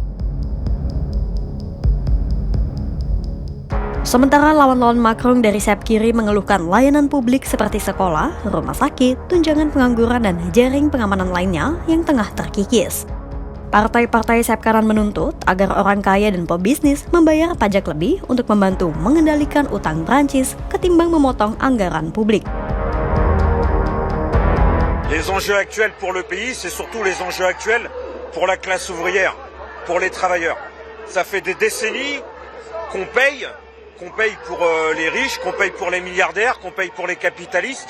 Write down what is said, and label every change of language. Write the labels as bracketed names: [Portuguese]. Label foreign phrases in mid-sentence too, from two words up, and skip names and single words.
[Indonesian] Sementara lawan-lawan Macron dari sayap kiri mengeluhkan layanan publik seperti sekolah, rumah sakit, tunjangan pengangguran, dan jaring pengamanan lainnya yang tengah terkikis. Partai-partai sayap kanan menuntut agar orang kaya dan pebisnis membayar pajak lebih untuk membantu mengendalikan utang Prancis ketimbang memotong anggaran publik. [French] Les enjeux actuels pour le pays, c'est surtout les enjeux actuels pour la classe ouvrière, pour les travailleurs. Ça fait des décennies qu'on paye pour les riches, qu'on paye pour les milliardaires, qu'on paye pour les capitalistes.